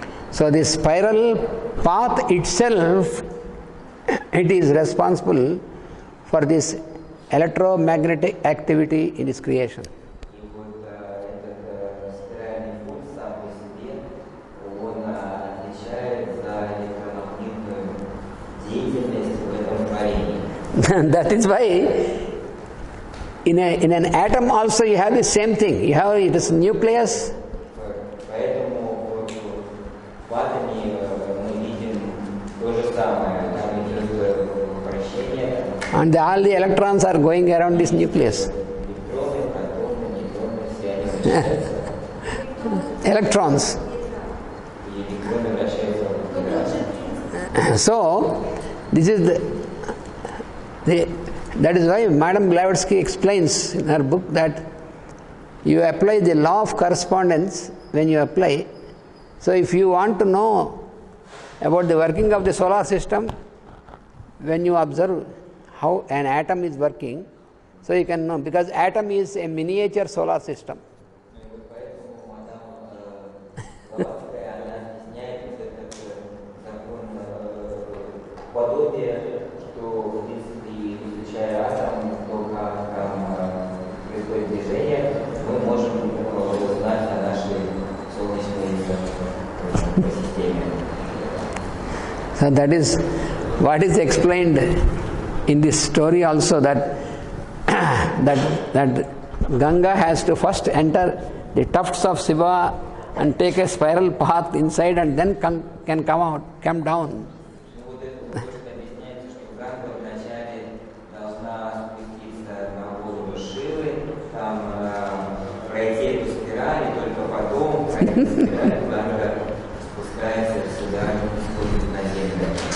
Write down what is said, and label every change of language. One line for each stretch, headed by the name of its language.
English: so the spiral path itself, it is responsible for this electromagnetic activity in its creation.
Russian: И вот этот спиральный путь сам по себе, он отвечает за электромагнитную деятельность в этом творении.
English: That is why in an atom also you have the same thing. You have this nucleus.
Russian: Поэтому в атоме мы видим то же самое. Там идет вращение.
English: And all the electrons are going around this nucleus.
Russian: Электроны, протоны, нейтроны, все они вращаются.
English: Electrons.
Russian: И электроны вращаются вокруг ядра.
English: So, this is that is why Madam Blavatsky explains in her book that you apply the law of correspondence when you apply. So, if you want to know about the working of the solar system, when you observe how an atom is working, so you can know, because atom is a miniature solar system.
Russian: Поэтому мадам Блаватская, она объясняет вот этот закон подобия, что в принципе, изучая атом, то как там происходит движение, мы можем узнать о нашей Солнечной системе.
English: So that is what is explained in this story also, that that Ganga has to first enter the tufts of Shiva and take a spiral path inside and then can come down.
Russian: Вот это точно объясняется, что Ганга вначале должна спуститься на голову Шивы, там пройти эту спираль, и только потом, пройдя спираль, Ганга спускается сюда, сходит на землю.